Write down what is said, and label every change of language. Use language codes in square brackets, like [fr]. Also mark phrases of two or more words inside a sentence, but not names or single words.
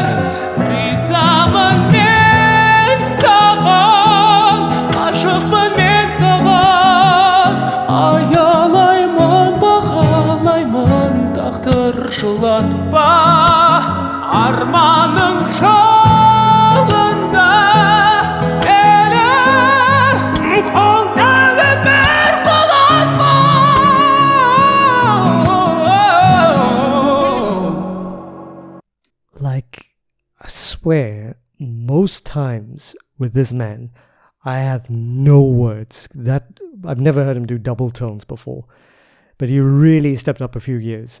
[kk] Ризамын мен саған, ғашықпын мен саған, аялаймын, бағалаймын, тағдыр жылатпа, арманың жолында әлі қолдауы бір құлатпа. [en] Like, I swear, most times with this man, I have no words. I've never heard him do double tones before. But he really stepped up a few years.